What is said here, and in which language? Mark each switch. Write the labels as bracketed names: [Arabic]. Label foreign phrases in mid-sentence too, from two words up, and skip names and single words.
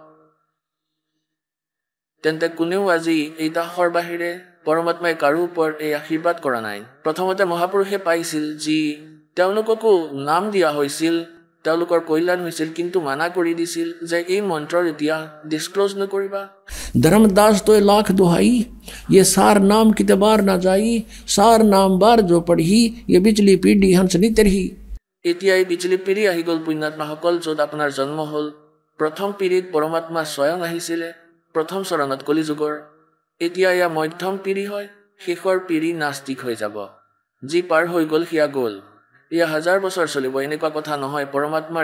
[Assamese] তেন্তে কোনেও আজি এই দাসৰ বাহিৰে পৰমাত্মাই কাৰো ওপৰত এই আশীৰ্বাদ কৰা নাই প্ৰথমতে মহাপুৰুষে পাইছিল যি তেওঁলোককো নাম দিয়া হৈছিল তেওঁলোকৰ কল্যাণ হৈছিল কিন্তু মানা কৰি দিছিল যে এই মন্ত্ৰ এতিয়া ডিসক্লোজ নকৰিবা [Hindi] धर्मदास तो लाख दुहाई ये सार नाम किते बार ना जाई सार नाम बार जो पढ़ी ये बिचली पीढ़ी हंस नितरही [Assamese] এতিয়া এই বিচলি পিঢ়ি আহি গ'ল পুণ্যাত্মাসকল য'ত আপোনাৰ জন্ম হ'ল প্ৰথম পিঢ়িত পৰমাত্মা স্বয়ং আহিছিলে প্ৰথম চৰণত কলি যুগৰ এতিয়া এয়া মধ্যম পিঢ়ি হয় শেষৰ পিঢ়ি নাস্তিক হৈ যাব যি পাৰ হৈ গ'ল সিয়া গ'ল এয়া 1000 বছৰ চলিব এনেকুৱা কথা নহয় পৰমাত্মাৰ